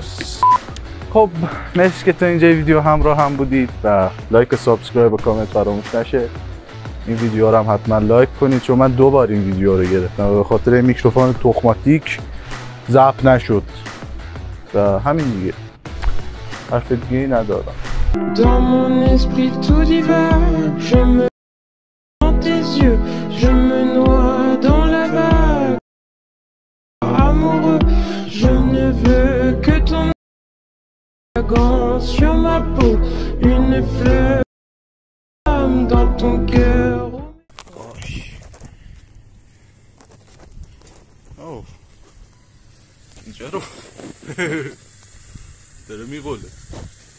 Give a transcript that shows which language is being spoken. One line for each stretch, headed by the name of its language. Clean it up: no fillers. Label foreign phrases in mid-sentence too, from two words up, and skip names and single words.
Persian: خب مرسی که تا اینجا ویدیو همراه هم بودید و لایک و سابسکرایب و کامنت فراموش نشه. این ویدیو رو هم حتما لایک کنید چون من 2 بار این ویدیو رو گرفتم و به خاطر این میکروفون تخماتیک ضبط نشد و همین دیگه، حرف دیگه ندارم.
French: Dans mon esprit tout divers, je me dans tes yeux, je me noie dans la vague. Amoureux, je ne veux que ton fragance sur ma peau, une fleur dans ton cœur.
Persian: اوه اینجا رو داره میقوله.